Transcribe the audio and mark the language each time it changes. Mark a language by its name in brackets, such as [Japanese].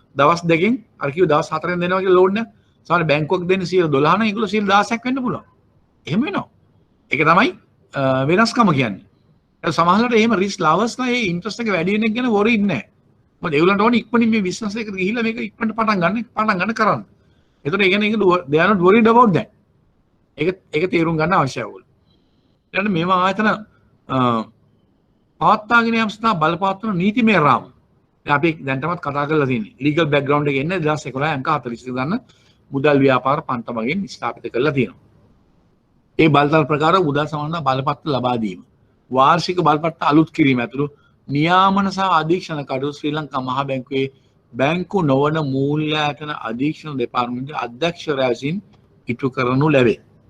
[Sinhala] දවස් දෙකකින් අර කිව්ව දවස් 4ෙන් දෙනවා කියලා ලෝන් එක. සමහර බැංකුවක් දෙන්නේ 12 නම් ඒගොල්ලෝ 16ක් වෙන්න පුළුවන්. එහෙම වෙනවා. ඒක තමයි වෙනස්කම කියන්නේ. ඒ සමහරවිට එහෙම රිස්ක් ලවර්ස්ලා මේ ඉන්ට්‍රස්ට් එක වැඩි වෙන එක ගැන වොරි ඉන්නේ නැහැ. මොකද ඒගොල්ලන්ට ඕනේ ඉක්මනින් මේ බිස්නස් එකට ගිහිල්ලා මේක ඉක්මනට පටන් ගන්න කරන්න. ඒතකොට ඒ කියන්නේ [English] they are not worried about that. [Sinhala] ඒක තේරුම් ගන්න අවශ්‍යයි ඕගොල්ලෝ. ඊළඟට මේවා ආයතන පවත්වාගෙන යාම සඳහා බලපවත්වන නීතිමය රාම. දැන් අපි දැන් තමත් කතා කරලා තියෙන්නේ. ලීගල් බෑග්ග්‍රවුන්ඩ් එකේ ඉන්නේ 2011 අංක 40 ගන්න මුදල් ව්‍යාපාර පන්ත මගින් ස්ථාපිත කරලා තියෙනවා. ඒ බලතල ප්‍රකාරව මුදල් සම්බන්ධ බලපත්‍ර ලබා දීම. වාර්ෂික බලපත්‍ර අලුත් කිරීම ඇතුළු නියාමන සහ අධීක්ෂණ කටයුතු ශ්‍රී ලංකා මහා බැංකුවේ බැංකු නොවන මූල්‍යායතන අධීක්ෂණ දෙපාර්තමේන්තුවේ අධ්‍යක්ෂකවරයා විසින් ඉටු කරනු ලැබේ.